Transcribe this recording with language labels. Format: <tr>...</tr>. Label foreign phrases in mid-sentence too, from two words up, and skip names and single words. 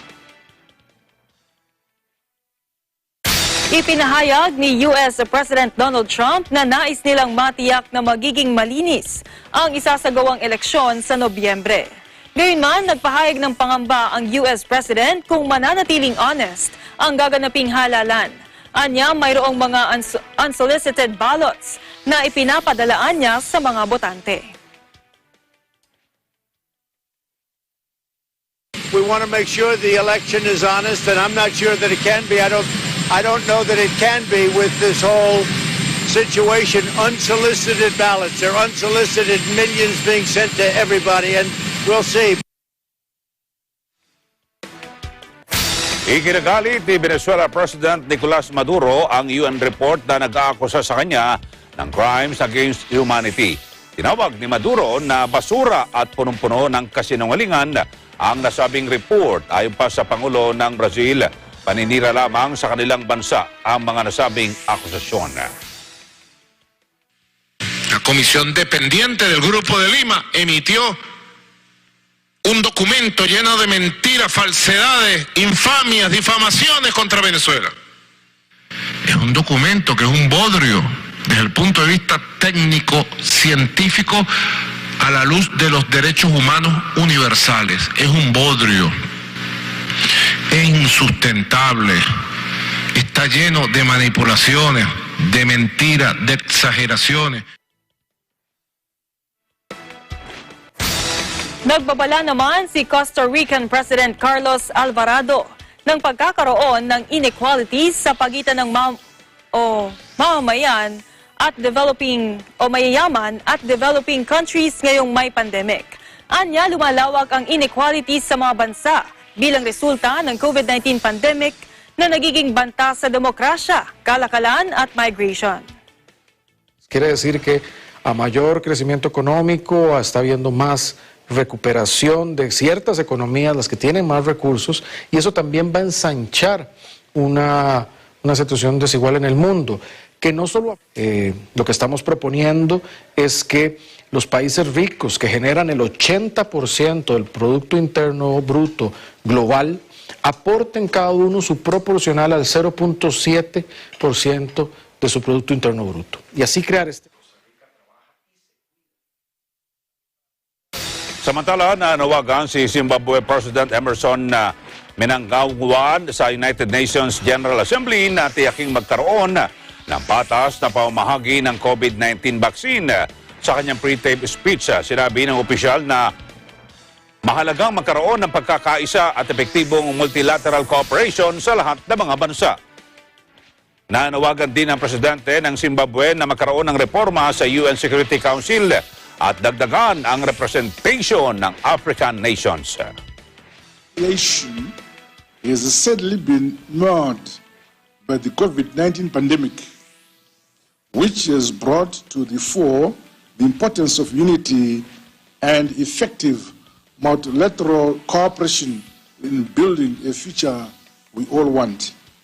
<tl>Ipinahayag ni US President Donald Trump na nais nilang matiyak na magiging malinis ang isasagawang eleksyon sa Nobyembre. Gayunman, nagpahayag ng pangamba ang US President kung mananatiling honest ang gaganaping halalan. Anya, mayroong mga</tl> <en>unsolicited ballots</en> <tl>na ipinapadalaan niya sa mga botante.</tl> <en>We want to make sure the election is honest, and I'm not sure that it can be. I don't know that it can be with this whole situation. Unsolicited ballots. They're unsolicited, millions being sent to everybody, and we'll see.</en> <tl>Ikinagalit ni Venezuela President Nicolas Maduro ang UN report na nag-aakusa sa kanya ng</tl> <en>crimes against humanity.</en> <tl>Tinawag ni Maduro na basura at punong-puno ng kasinungalingan ang nasabing report. Ayon pa sa Pangulo ng Brazil, paninira lamang sa kanilang bansa ang mga nasabing akusasyon.</tl> <es>La comisión dependiente del Grupo de Lima emitió un documento lleno de mentiras, falsedades, infamias, difamaciones contra Venezuela. Es un documento que es un bodrio desde el punto de vista técnico, científico, a la luz de los derechos humanos universales. Es un bodrio. Es insustentable, está lleno de manipulaciones, de mentiras, de exageraciones.</es> <tl>Nagbabala naman si Costa Rican President Carlos Alvarado ng pagkakaroon ng inequalities sa pagitan ng mamamayan at mayayaman at</tl> <en>developing countries</en> <tl>ngayong may pandemic. Anya, lumalawak ang inequalities sa mga bansa bilang resulta ng COVID-19 pandemic na nagiging banta sa demokrasya, kalakalan at migration.</tl> <es>Quiere decir que a mayor crecimiento económico está habiendo más recuperación de ciertas economías, las que tienen más recursos, y eso también va a ensanchar una situación desigual en el mundo. Que no solo lo que estamos proponiendo es que los países ricos que generan el 80% del Producto Interno Bruto global aporten cada uno su proporcional al 0.7% de su Producto Interno Bruto. Y así crear</es> <tl>Samantala, nanawagan si Zimbabwe President Emerson Mnangagwa sa United Nations General Assembly na tiyaking magkaroon ng patas na pamamahagi ng COVID-19 vaccine. Sa kanyang</tl> <en>pre-tape speech,</en> <tl>sinabi ng opisyal na mahalagang magkaroon ng pagkakaisa at epektibong</tl> <en>multilateral cooperation</en> <tl>sa lahat ng mga bansa. Nanawagan din ang presidente ng Zimbabwe na magkaroon ng reforma sa UN Security Council at dagdagan ang representation ng</tl> <en>African nations. Nation has sadly been marred by the COVID-19 pandemic, which has brought to the fore the importance of unity and effective multilateral cooperation in building a future we all want.</en>